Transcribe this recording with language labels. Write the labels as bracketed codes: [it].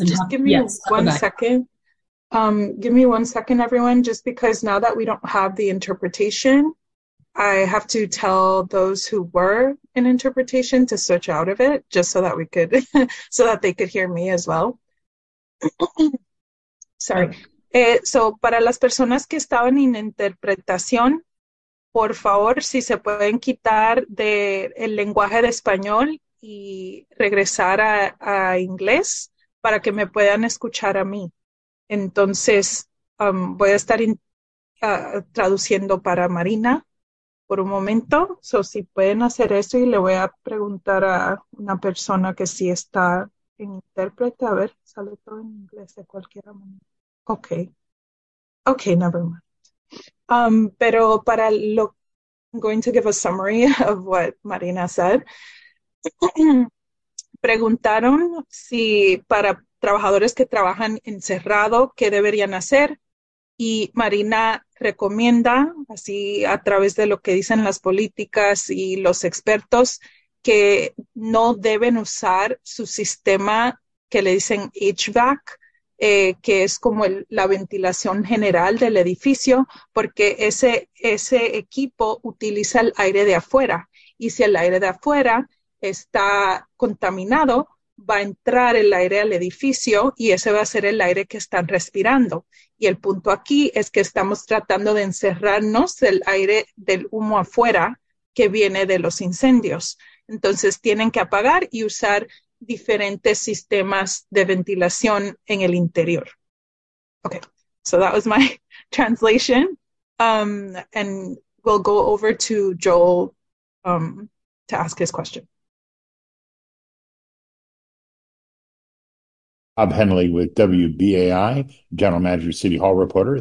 [en] but just give me one second. Give me 1 second, everyone, just because now that we don't have the interpretation, I have to tell those who were in interpretation to switch out of it, just so that we could, so that they could hear me as well. Sorry. [es] So para las personas que estaban en interpretación, por favor, si se pueden quitar del lenguaje de español y regresar a inglés para que me puedan escuchar a mí. Entonces, voy a estar traduciendo para Marina por un momento. So, si pueden hacer eso, y le voy a preguntar a una persona que sí está en intérprete. A ver, sale todo en inglés de cualquier manera. [en] Okay. Okay, never mind. [es] Pero para lo, [en] I'm going to give a summary of what Marina said. [es] Preguntaron si para trabajadores que trabajan encerrado, ¿qué deberían hacer? Y Marina recomienda, así a través de lo que dicen las políticas y los expertos, que no deben usar su sistema que le dicen HVAC, que es como la ventilación general del edificio, porque ese equipo utiliza el aire de afuera. Y si el aire de afuera está contaminado, va a entrar el aire al edificio y ese va a ser el aire que están respirando. Y el punto aquí es que estamos tratando de encerrarnos del aire del humo afuera que viene de los incendios. Entonces tienen que apagar y usar diferentes sistemas de ventilación en el interior. [en] Okay, so that was my translation. And we'll go over to Joel to ask his question. Bob Henley with WBAI, General Manager, City Hall Reporter.